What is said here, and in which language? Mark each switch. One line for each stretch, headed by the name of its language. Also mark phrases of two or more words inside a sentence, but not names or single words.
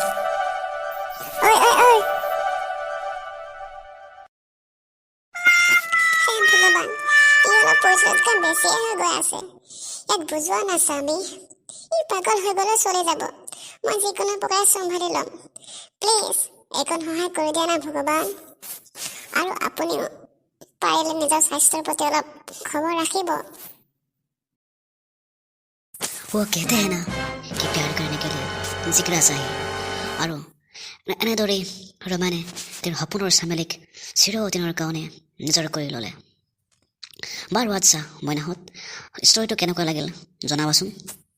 Assamese: ঐ ভগৱান, ই অলপ পইচাতকৈ বেছিয়ে হৈ গৈ আছে। ইয়াক বুজোৱা না স্বামী, ই পাগল হৈ গ'লে চলি যাব। মই যিকোনো প্ৰকাৰে চম্ভালি ল'ম। প্লিজ এইকণ সহায় কৰি দিয়া না ভগৱান। আৰু আপুনিও পাৰিলে নিজৰ স্বাস্থ্যৰ প্ৰতি অলপ খবৰ ৰাখিব।
Hindi: वो कहते हैं ना कि प्यार करने के लिए जिगरा चाहिए,
Assamese: আৰু এনেদৰেই ৰমানে তেওঁৰ সপোনৰ চামেলিক চিৰদিনৰ কাৰণে নিজৰ কৰি ল'লে। বাৰু আচ্ছা মইনাহঁত, ষ্টৰিটো কেনেকুৱা লাগিল জনাবাচোন।